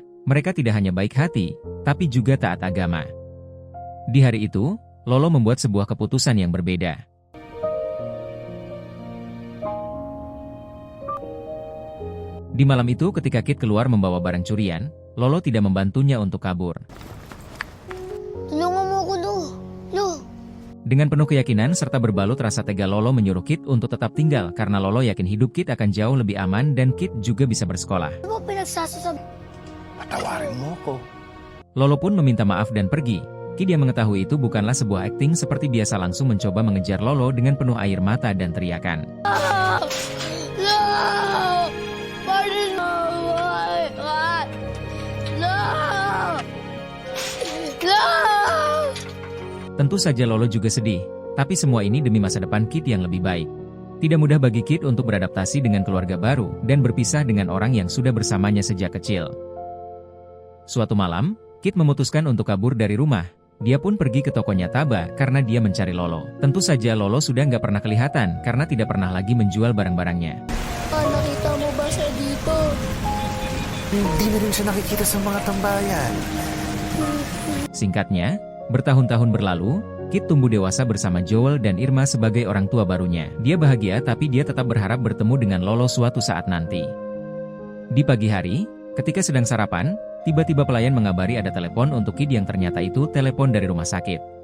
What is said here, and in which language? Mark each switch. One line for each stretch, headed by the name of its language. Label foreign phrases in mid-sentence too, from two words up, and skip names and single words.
Indonesian: Mereka tidak hanya baik hati, tapi juga taat agama. Di hari itu, Lolo membuat sebuah keputusan yang berbeda. Di malam itu ketika Kit keluar membawa barang curian, Lolo tidak membantunya untuk kabur.
Filipino: Tulungan mo ako, Lo. Lo.
Indonesian: Dengan penuh keyakinan serta berbalut rasa tega, Lolo menyuruh Kit untuk tetap tinggal karena Lolo yakin hidup Kit akan jauh lebih aman dan Kit juga bisa bersekolah.
Filipino: Ano ba pinagsasasabi? Patawarin mo ko.
Indonesian: Lolo pun meminta maaf dan pergi. Kit yang mengetahui itu bukanlah sebuah akting seperti biasa langsung mencoba mengejar Lolo dengan penuh air mata dan teriakan.
Filipino: Lo! Pardon mo! Lo! Lo!
Indonesian: Tentu saja Lolo juga sedih, tapi semua ini demi masa depan Kit yang lebih baik. Tidak mudah bagi Kit untuk beradaptasi dengan keluarga baru dan berpisah dengan orang yang sudah bersamanya sejak kecil. Suatu malam, Kit memutuskan untuk kabur dari rumah. Dia pun pergi ke tokonya Taba karena dia mencari Lolo. Tentu saja Lolo sudah nggak pernah kelihatan karena tidak pernah lagi menjual barang-barangnya.
Filipino: Nakita mo ba siya dito? Hindi na rin siya nakikita sa mga tambayan.
Indonesian: Singkatnya, bertahun-tahun berlalu, Kit tumbuh dewasa bersama Joel dan Irma sebagai orang tua barunya. Dia bahagia tapi dia tetap berharap bertemu dengan Lolo suatu saat nanti. Di pagi hari, ketika sedang sarapan, tiba-tiba pelayan mengabari ada telepon untuk Kit yang ternyata itu telepon dari rumah sakit.